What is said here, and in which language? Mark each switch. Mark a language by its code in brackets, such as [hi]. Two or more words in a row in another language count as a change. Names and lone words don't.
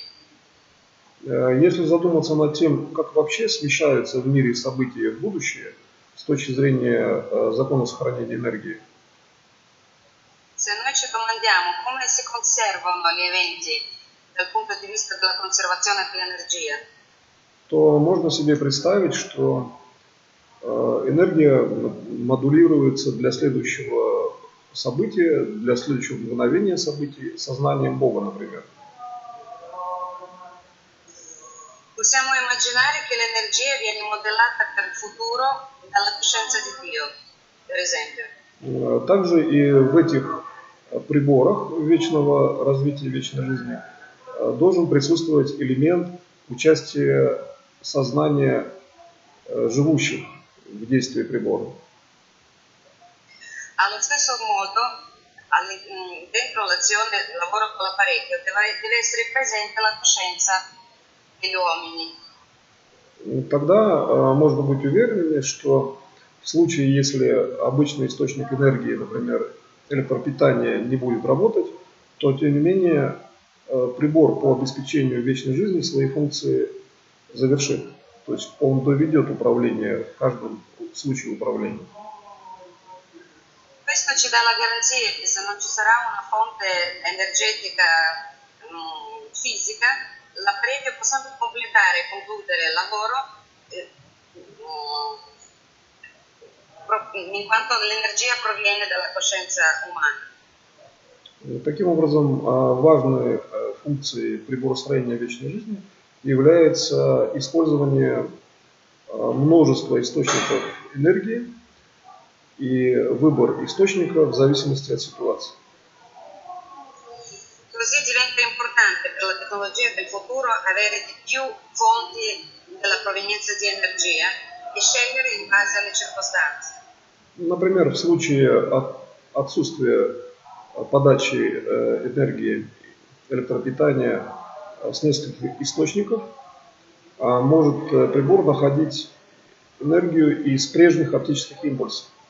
[ru] Если задуматься над тем, как вообще смещаются в мире события в будущее с точки зрения закона сохранения энергии, [it] se noi ci domandiamo come si conservano gli eventi dal punto di vista della conservazione dell'energia, [ru] то можно себе представить, что энергия модулируется для следующего события, для следующего мгновения событий сознанием Бога, например. [it] possiamo immaginare che l'energia viene modellata per il futuro dalla coscienza di Dio, per esempio. [ru] Также и в этих приборах вечного развития, вечной жизни должен присутствовать элемент участия сознания живущих в действии прибора. [it] Allo stesso modo, dentro l'azione del lavoro con l'apparecchio deve essere presente la coscienza degli uomini. [ru] Тогда можно быть уверенными, что в случае, если обычный источник энергии, например, электропитание, не будет работать, то, тем не менее, прибор по обеспечению вечной жизни свои функции завершит. То есть он доведет управление в каждом случае управления. [it] Questo ci dà la garanzia che se non ci sarà una fonte energetica fisica, l'apparecchio può sempre completare e concludere il lavoro in quanto l'energia proviene dalla coscienza umana. [ru] Таким образом, важной функцией приборостроения вечной жизни является использование множества источников энергии и выбор источника в зависимости от ситуации. [it] Così diventa importante per la tecnologia del futuro avere di più fonti della provenienza di energia e scegliere in base alle circostanze. [ru] Например, в случае отсутствия подачи энергии, электропитания с нескольких источников, может прибор находить энергию из прежних оптических импульсов.